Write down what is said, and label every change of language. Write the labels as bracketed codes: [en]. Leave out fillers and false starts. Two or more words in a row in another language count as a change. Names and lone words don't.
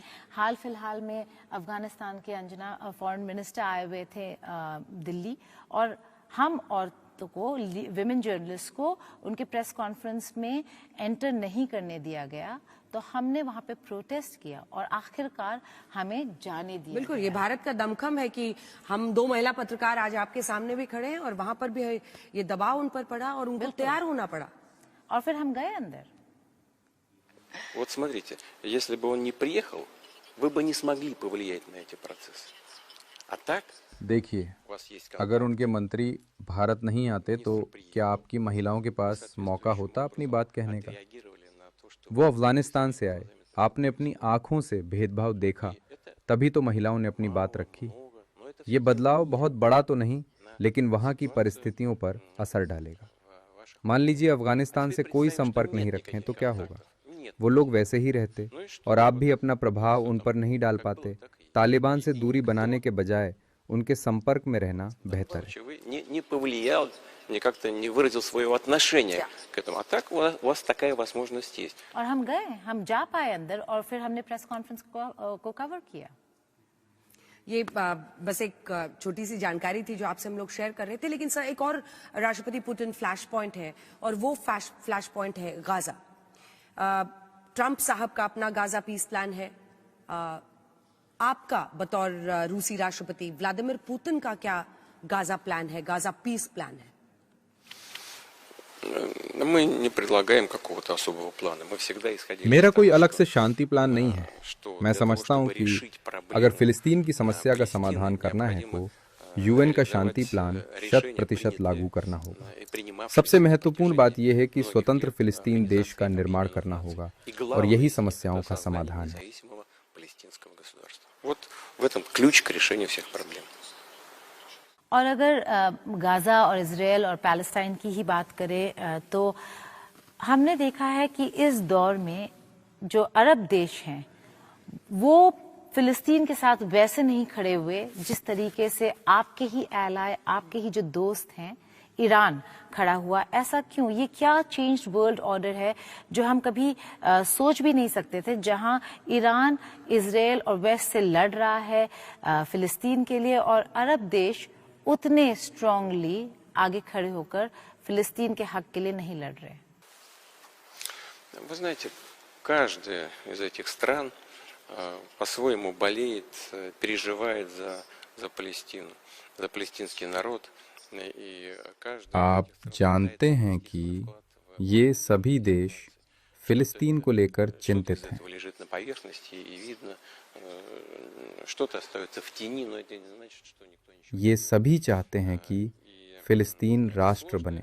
[hi] हाल फिलहाल में अफगानिस्तान के अंजना [en] foreign minister [hi] आए हुए थे दिल्ली, और हम औरतों को, [en] women journalist [hi] को, उनके [en] press conference [hi] में एंटर नहीं करने दिया गया। तो हमने वहां पे प्रोटेस्ट किया और आखिरकार हमें जाने दिया। बिल्कुल, ये भारत का दमखम है कि हम 2 महिला पत्रकार आज आपके सामने भी खड़े हैं और वहां पर भी ये दबाव उन पर पड़ा और उनको तैयार होना पड़ा, और फिर हम गए अंदर। [ru] Вот смотрите, если бы он не приехал, вы бы не смогли повлиять на эти процессы. А так, [hi] देखिए, अगर उनके मंत्री भारत नहीं आते तो क्या आपकी महिलाओं के पास मौका होता अपनी बात कहने का? वो अफगानिस्तान से आए, आपने अपनी आंखों से भेदभाव देखा, तभी तो महिलाओं ने अपनी बात रखी। ये बदलाव बहुत बड़ा तो नहीं, लेकिन वहाँ की परिस्थितियों पर असर डालेगा। मान लीजिए अफगानिस्तान से कोई संपर्क नहीं रखें तो क्या होगा? वो लोग वैसे ही रहते और आप भी अपना प्रभाव उन पर नहीं डाल पाते। तालिबान से दूरी बनाने के बजाय उनके संपर्क में रहना बेहतर है। [ru] не как-то не выразил своего отношения к этому. А так у вас такая возможность есть. [hi] और हम गए, हम जा पाए अंदर, और फिर हमने [en] press conference [hi] को कवर किया। ये बस एक छोटी सी जानकारी थी जो आपसे हम लोग शेयर कर रहे थे, लेकिन सर एक और राष्ट्रपति पुतिन [en] flash point [hi] है, और वो [en] flash point [hi] है गाजा। ट्रंप साहब का अपना गाजा [en] peace plan [hi] है, आपका बतौर रूसी राष्ट्रपति व्लादिमीर पुतिन का क्या गाजा प्लान है, गाजा [en] peace plan [hi] है? [ru] Мы не предлагаем какого-то особого плана. Мы всегда исходили. [hi] मेरा कोई अलग से शांति प्लान नहीं है। मैं समझता हूं कि अगर फिलिस्तीन की समस्या का समाधान करना है तो यूएन का शांति प्लान 100% लागू करना होगा। सबसे महत्वपूर्ण बात यह है कि स्वतंत्र फिलिस्तीन देश का निर्माण करना होगा, और यही समस्याओं का समाधान है। [ru] Вот в этом ключ к решению всех проблем. [hi] और अगर गाज़ा और इजराइल और पैलेस्टाइन की ही बात करें तो हमने देखा है कि इस दौर में जो अरब देश हैं वो फिलिस्तीन के साथ वैसे नहीं खड़े हुए जिस तरीके से आपके ही एलाय, आपके ही जो दोस्त हैं, ईरान खड़ा हुआ। ऐसा क्यों? ये क्या [en] change world order [hi] है जो हम कभी सोच भी नहीं सकते थे, जहां ईरान इजराइल और वेस्ट से लड़ रहा है फिलिस्तीन के लिए, और अरब देश उतने स्ट्रांगली आगे खड़े होकर फिलिस्तीन के हक के लिए नहीं लड़ रहे। [ru] Вы знаете, каждая из этих стран по-своему болеет, переживает за Палестину, за палестинский народ. [hi] आप जानते हैं कि ये सभी देश फिलिस्तीन को लेकर चिंतित हैं। ये सभी चाहते हैं कि फिलिस्तीन राष्ट्र बने।